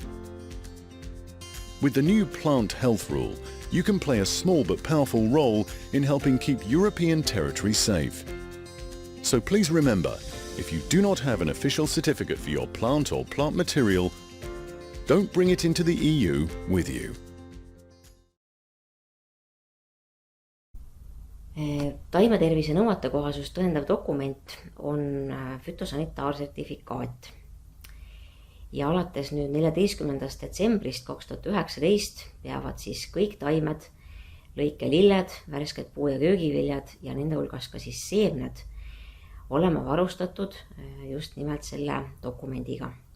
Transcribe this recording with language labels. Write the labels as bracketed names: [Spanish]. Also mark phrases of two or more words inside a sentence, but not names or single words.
[English] With the new plant health rule, you can play a small but powerful role in helping keep European territory safe. So please remember, if you do not have an official certificate for your plant or plant material, don't bring it into the EU with you. [Estonian] Taimetervise nõuetekohasust tõendav dokument on fütosanitaarsertifikaat. Ja alates nüüd 14. detsembrist 2019 peavad siis kõik taimed, lõikelilled, värsked puu- ja köögiviljad ja nende hulgas ka siis seemned olema varustatud just nimelt selle dokumendiga.